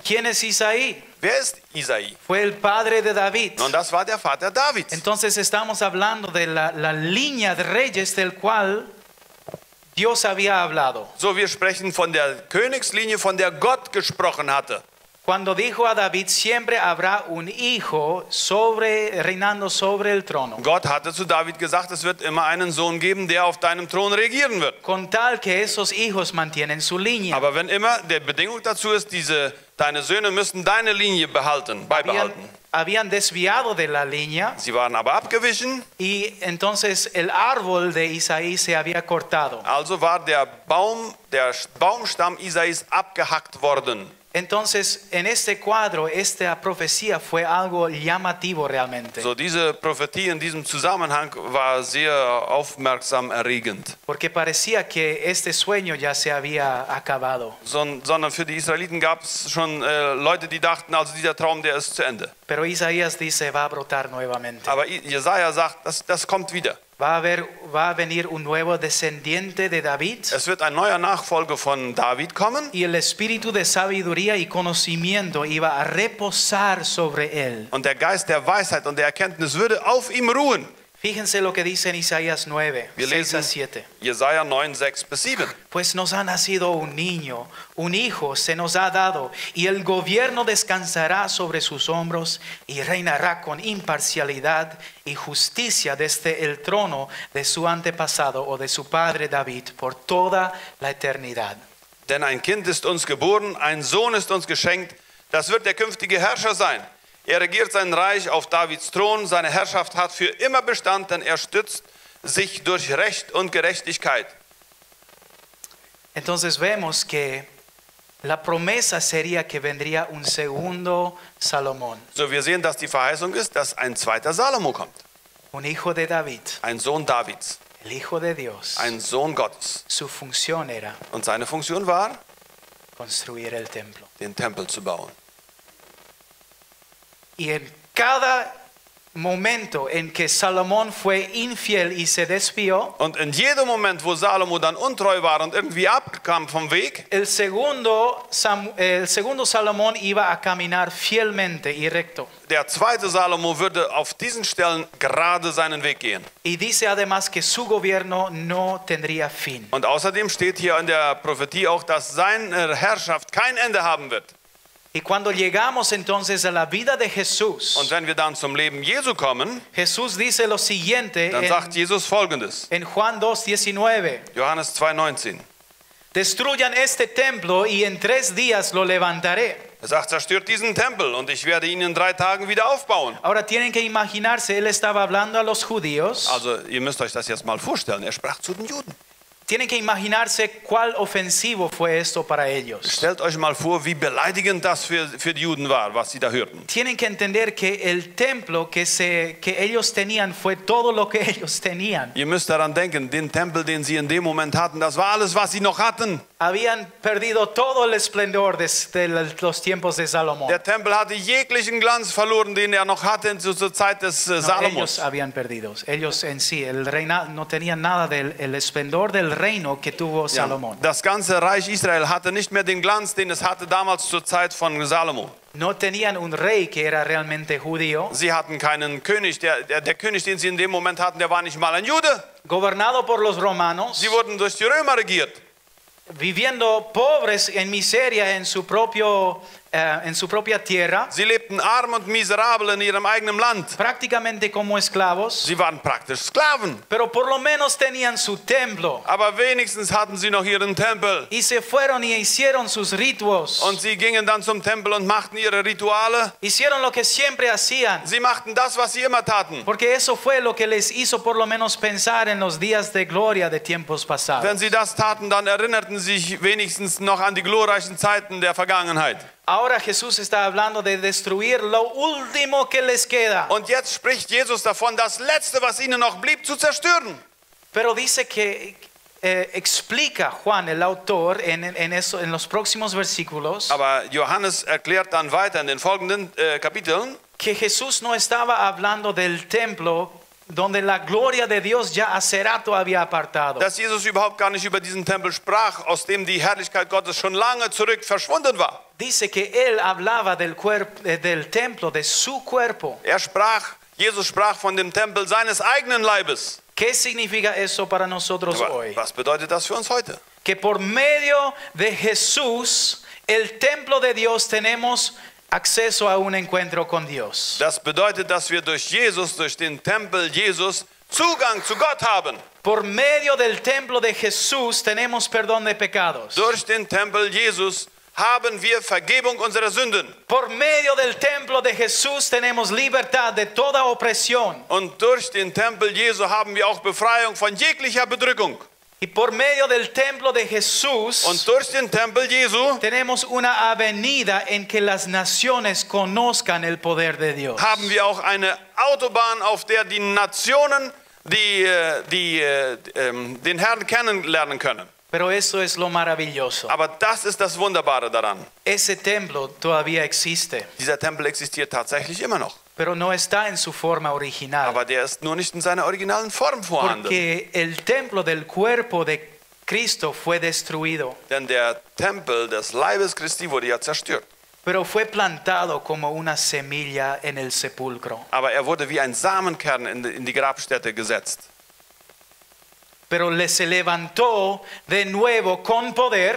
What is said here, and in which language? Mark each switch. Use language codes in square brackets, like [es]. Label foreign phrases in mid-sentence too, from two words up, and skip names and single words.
[es] ¿Quién es Isaí? [de] Wer ist Isai? [es] Fue el padre de David. [de] Und das war der Vater Davids. [es] Entonces estamos hablando de la línea de reyes del cual Dios había hablado. [de] So, wir sprechen von der Königslinie, von der Gott gesprochen hatte. [es] Cuando dijo a David, siempre habrá un hijo reinando sobre el trono. [de] Gott hatte zu David gesagt, es wird immer einen Sohn geben, der auf deinem Thron regieren wird. [es] Con tal que esos hijos mantienen su línea. [de] Aber wenn immer, die Bedingung dazu ist, deine Söhne müssen deine Linie beibehalten. [es] Habían desviado de la línea [de] Sie waren aber abgewichen, [es] y entonces el árbol de Isaí se había cortado. [de] also war der Baumstamm Isais abgehackt worden. [es] Entonces, en este cuadro, esta profecía fue algo llamativo realmente. [de] So, diese Prophetie in diesem Zusammenhang war sehr aufmerksam erregend. [es] Porque parecía que este sueño ya se había acabado. [de] Sondern für die Israeliten gab es schon Leute, die dachten, also dieser Traum, der ist zu Ende. [es] Pero Isaías dice, va a brotar nuevamente. [de] Aber Jesaja sagt, das kommt wieder. [es] Va a venir un nuevo descendiente de David. [de] Es wird ein neuer Nachfolger von David kommen. [es] Y el espíritu de sabiduría y conocimiento iba a reposar sobre él. [de] Und der Geist der Weisheit und der Erkenntnis würde auf ihm ruhen. [es] Fíjense lo que dice en Isaías 9, [de] Wir [es] 6 a [de] lesen [es] 7. [de] Jesaja 9, 6 bis 7. [es] Pues nos ha nacido un niño, un hijo se nos ha dado, y el gobierno descansará sobre sus hombros y reinará con imparcialidad y justicia desde el trono de su antepasado o de su padre David por toda la eternidad. [de] Denn ein Kind ist uns geboren, ein Sohn ist uns geschenkt, das wird der künftige Herrscher sein. Er regiert sein Reich auf Davids Thron, seine Herrschaft hat für immer Bestand, denn er stützt sich durch Recht und Gerechtigkeit. [es] Entonces vemos que la promesa sería que vendría un segundo Salomón, [de] So, wir sehen, dass die Verheißung ist, dass ein zweiter Salomo kommt. [es] un hijo de David, [de] Ein Sohn Davids, [es] el hijo de Dios. [de] ein Sohn Gottes. [es] Su función era [de] Und seine Funktion war, [es] construir el templo. [de] den Tempel zu bauen. [es] Y en cada momento en que Salomón fue infiel y se desvió, [de] Und in jedem Moment, wo Salomo dann untreu war und irgendwie abkam vom Weg, [es] el segundo Salomón iba a caminar fielmente y recto. [de] der zweite Salomo würde auf diesen Stellen gerade seinen Weg gehen. [es] Y dice además que su gobierno no tendría fin. [de] Und außerdem steht hier in der Prophetie auch, dass seine Herrschaft kein Ende haben wird. [es] Y cuando llegamos entonces a la vida de Jesús, [de] Und wenn wir dann zum Leben Jesu kommen, [es] Jesús dice lo siguiente [de] dann sagt Jesus Folgendes. [es] en Juan 2:19. [de] Johannes 2,19. [es] Destruyan este templo y en 3 días lo levantaré. [de] Er sagt, zerstört diesen Tempel und ich werde ihn in 3 Tagen wieder aufbauen. [es] Ahora tienen que imaginarse, él estaba hablando a los judíos. [de] Also ihr müsst euch das jetzt mal vorstellen. Er sprach zu den Juden. [es] Tienen que imaginarse cuál ofensivo fue esto para ellos. [de] Stellt euch mal vor, wie beleidigend das für die Juden war, was sie da hörten. [es] Tienen que entender que el templo que ellos tenían fue todo lo que ellos tenían. [de] Ihr müsst daran denken, den Tempel, den sie in dem Moment hatten, das war alles, was sie noch hatten. [es] Habían perdido todo el esplendor de los tiempos de Salomón. [de] Der Tempel hatte jeglichen Glanz verloren, den er noch hatte zur Zeit des [es] No, ellos [de] Salomos. [es] habían perdido. Ellos en sí, el reino no tenían nada del el esplendor del reino que tuvo [de] Ja, [es] Salomón. [de] das ganze Reich Israel hatte nicht mehr den Glanz, den es hatte damals zur Zeit von Salomo. [es] No tenían un rey que era realmente judío, [de] Sie hatten keinen König. Der König, den sie in dem Moment hatten, der war nicht mal ein Jude. [es] gobernado por los romanos, [de] Sie wurden durch die Römer regiert. [es] viviendo pobres en miseria en su propia tierra, [de] Sie lebten arm und miserabel in ihrem eigenen Land. [es] prácticamente como esclavos, [de] Sie waren praktisch Sklaven. [es] pero por lo menos tenían su templo [de] Aber wenigstens hatten sie noch ihren Tempel. [es] y se fueron y hicieron sus ritos, [de] Und sie gingen dann zum Tempel und machten ihre Rituale. [es] hicieron lo que siempre hacían, [de] Sie machten das, was sie immer taten. [es] porque eso fue lo que les hizo por lo menos pensar en los días de gloria de tiempos pasados. [de] Wenn sie das taten, dann erinnerten sie sich wenigstens noch an die glorreichen Zeiten der Vergangenheit. [es] Ahora Jesús está hablando de destruir lo último que les queda. [de] Und jetzt spricht Jesus davon, das Letzte, was ihnen noch blieb, zu zerstören. [es] Pero dice que explica Juan, el autor, en los próximos versículos, [de] Aber Johannes erklärt dann weiter in den folgenden Kapiteln, [es] que Jesús no estaba hablando del templo donde la gloria de Dios ya hace rato había apartado. [de] dass Jesus überhaupt gar nicht über diesen Tempel sprach, aus dem die Herrlichkeit Gottes schon lange zurück verschwunden war. [es] Dice que él hablaba del templo, de su cuerpo. [de] Jesus sprach von dem Tempel seines eigenen Leibes. [es] ¿Qué significa eso para nosotros [de] Aber [es] hoy? [de] was bedeutet das für uns heute? [es] Que por medio de Jesús, el templo de Dios, tenemos acceso a un encuentro con Dios. [de] Das bedeutet, dass wir durch Jesus, durch den Tempel Jesus, Zugang zu Gott haben. [es] Por medio del templo de Jesús tenemos perdón de pecados. [de] Durch den Tempel Jesus haben wir Vergebung unserer Sünden. [es] Por medio del templo de Jesús tenemos libertad de toda opresión. [de] Und durch den Tempel Jesu haben wir auch Befreiung von jeglicher Bedrückung. [es] Y por medio del templo de Jesús [de] Und durch den Tempel Jesu [es] tenemos una avenida en que las naciones conozcan el poder de Dios. [de] haben wir auch eine Autobahn, auf der die Nationen den Herrn kennenlernen können. [es] Pero eso es lo maravilloso. [de] Aber das ist das Wunderbare daran. [es] Ese templo todavía existe, [de] Dieser Tempel existiert tatsächlich immer noch. [es] pero no está en su forma original. [de] Aber der ist nur nicht in seiner originalen Form vorhanden. [es] Porque el templo del cuerpo de Cristo fue destruido, [de] Denn der Tempel des Leibes Christi wurde ja zerstört. [es] pero fue plantado como una semilla en el sepulcro. [de] Aber er wurde wie ein Samenkern in die Grabstätte gesetzt. [es] Pero se levantó de nuevo con poder,